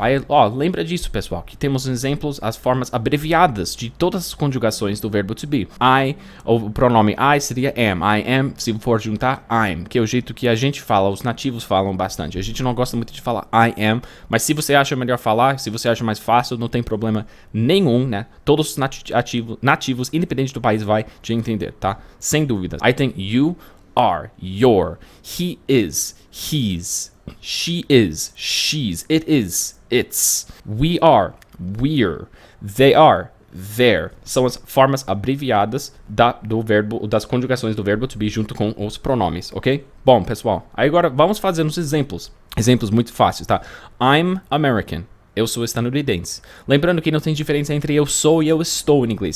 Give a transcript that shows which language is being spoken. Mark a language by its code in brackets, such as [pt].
[pt] Aí, lembra disso, pessoal, que temos exemplos, as formas abreviadas de todas as conjugações do verbo to be. O pronome I seria am, [en] I am, [pt] se for juntar [en] I'm, [pt] que é o jeito que a gente fala, os nativos falam bastante. A gente não gosta muito de falar [en] I am, [pt] mas se você acha melhor falar, se você acha mais fácil, não tem problema nenhum, né? Todos os nativos, independente do país, vai te entender, tá? Sem dúvidas. Aí tem [en] you are, your, he is, his, she is, she's, it is, its, we are, we're, they are, their. [pt] São as formas abreviadas do verbo, das conjugações do verbo to be junto com os pronomes, ok? Bom, pessoal, aí agora vamos fazer uns exemplos. Exemplos muito fáceis, tá? [en] I'm American. [pt] Eu sou estadunidense. Lembrando que não tem diferença entre eu sou e eu estou em inglês.